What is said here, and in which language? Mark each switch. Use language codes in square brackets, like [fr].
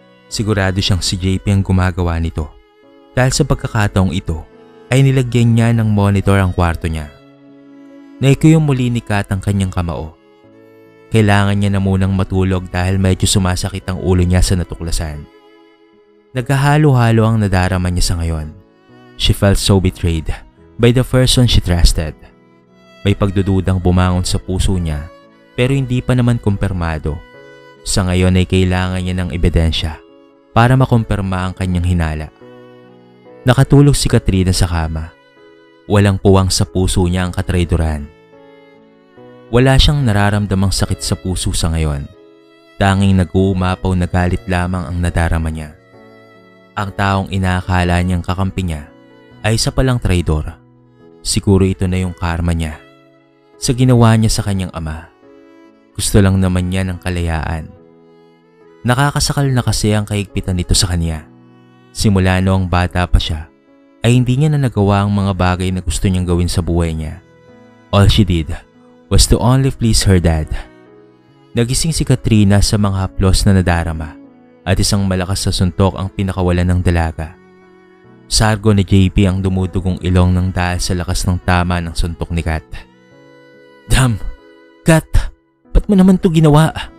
[tl] Sigurado siyang si JP ang gumagawa nito dahil sa pagkakataong ito ay nilagyan niya ng monitor ang kwarto niya. Naikuyong muli ni Kat ang kanyang kamao. Kailangan niya na munang matulog dahil medyo sumasakit ang ulo niya sa natuklasan. Nagkahalo-halo ang nadarama niya sa ngayon. [en] She felt so betrayed by the person she trusted. [tl] May pagdududang bumangon sa puso niya pero hindi pa naman kumpirmado. Sa ngayon ay kailangan niya ng ebidensya para makumpirma ang kanyang hinala. Nakatulog si Katrina sa kama. Walang puwang sa puso niya ang katraidoran. Wala siyang nararamdamang sakit sa puso sa ngayon. Tanging nag-uumapaw na galit lamang ang nadarama niya. Ang taong inaakala niyang kakampi niya ay isa palang traidor. Siguro ito na yung karma niya sa ginawa niya sa kanyang ama. Gusto lang naman niya ng kalayaan. Nakakasakal na kasi ang kahigpitan nito sa kanya. Simula noong bata pa siya, ay hindi niya na nagawa ang mga bagay na gusto niyang gawin sa buhay niya. [en] All she did was to only please her dad. [tl] Nagising si Katrina sa mga haplos na nadarama at isang malakas na suntok ang pinakawalan ng dalaga. Sargo ni JP ang dumudugong ilong ng dahil sa lakas ng tama ng suntok ni Kat. Damn! Kat! Ba't mo naman to ginawa?